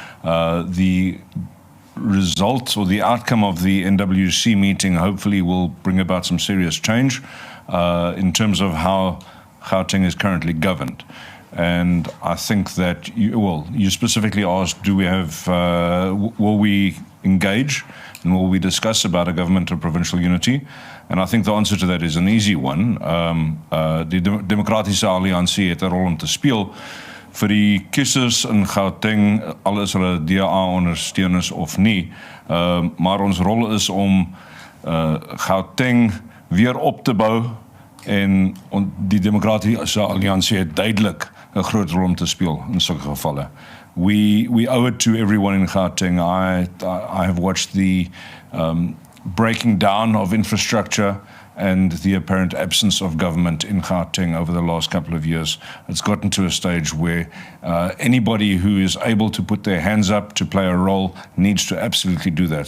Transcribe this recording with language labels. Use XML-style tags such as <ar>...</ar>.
<en>The result or the outcome of the NWC meeting hopefully will bring about some serious change in terms of how Gauteng is currently governed. And I think that, you specifically asked, will we engage and will we discuss about a government of provincial unity? And I think the answer to that is an easy one.</en> <af>Die Demokratiese Alliansie het 'n rol om te speel vir die kiesers in Gauteng, al is hulle DA ondersteuners of nie. Maar ons rol is om Gauteng weer op te bou, en die Demokratiese Alliansie het duidelik 'n groot rol om te speel in sulke gevalle.</af> <en>We owe it to everyone in Gauteng. I have watched the breaking down of infrastructure and the apparent absence of government in Gauteng over the last couple of years. It's gotten to a stage where anybody who is able to put their hands up to play a role needs to absolutely do that.</en>